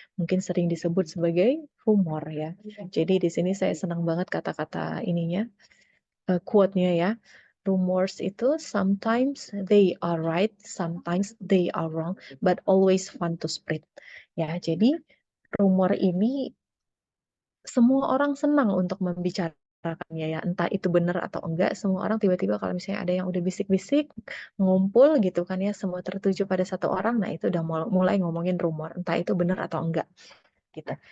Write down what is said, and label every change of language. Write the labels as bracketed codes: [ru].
[id] Mungkin sering disebut sebagai humor ya. Jadi di sini saya senang banget kata-kata ininya, quote-nya ya. [en] Rumors [id] itu [en] sometimes they are right, sometimes they are wrong, but always fun to spread. [id] Ya, jadi rumor ini semua orang senang untuk membicarakannya ya, entah itu benar atau enggak, semua orang tiba-tiba kalau misalnya ada yang udah bisik-bisik, ngumpul gitu kan ya, semua tertuju pada satu orang, nah itu udah mulai ngomongin rumor, entah itu benar atau enggak gitu.